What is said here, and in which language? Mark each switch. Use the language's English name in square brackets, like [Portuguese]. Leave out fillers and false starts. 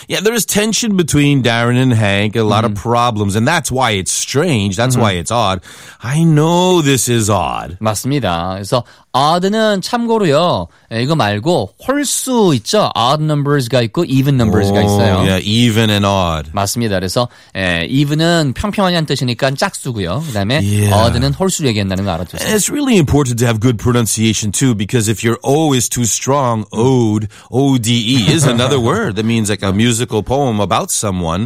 [English] Yeah, there is tension between Darren and Hank, a lot of problems, and that's why it's strange, that's why it's odd. I know this is odd. [Korean] 맞습니다. 그래서 odd는 참고로요, 이거 말고 홀수 있죠? odd numbers가 있고 even numbers가 있어요. [English] Yeah, even and odd. [Korean] 맞습니다. 그래서 even은 평평하냐는 뜻이니까 짝수고요. 그다음에 odd는 홀수를 얘기한다는 거 알아두세요. [English] It's really important to have good pronunciation too because if your O is too strong, ode, O-D-E is another word that means like a musical poem about someone.